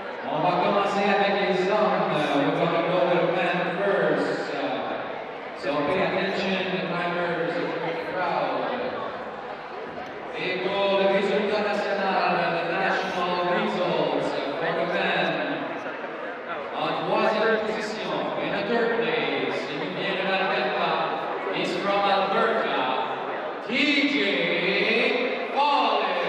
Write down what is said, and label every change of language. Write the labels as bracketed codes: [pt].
[fr] On va commencer avec les hommes. [en] We're going to go with men first. So pay attention, the timers, the crowd. [fr] Et pour le résultat national, [en] the national results for the men. [fr] En troisième position, [en] in the third place, [fr] il nous vient de l'Alberta, [en] he's from Alberta, [fr] TJ Pauley.